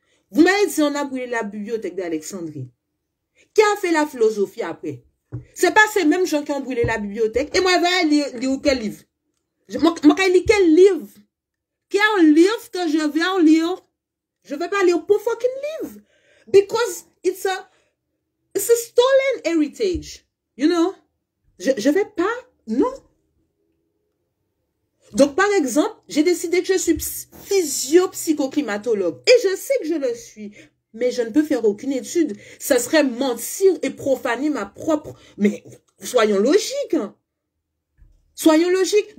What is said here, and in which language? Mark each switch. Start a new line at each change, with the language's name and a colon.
French: Vous m'avez dit, on a brûlé la bibliothèque d'Alexandrie. Qui a fait la philosophie après? C'est pas ces mêmes gens qui ont brûlé la bibliothèque. Et moi, je vais lire quel livre? Moi, je vais lire quel livre? Quel livre que je vais en lire? Je vais pas lire pour fucking livre.
English: Because it's a stolen heritage. You know?
French: Je vais pas, non. Donc, par exemple, j'ai décidé que je suis physio-psychoclimatologue. Et je sais que je le suis. Mais je ne peux faire aucune étude. Ça serait mentir et profaner ma propre... Mais soyons logiques. Hein. Soyons logiques.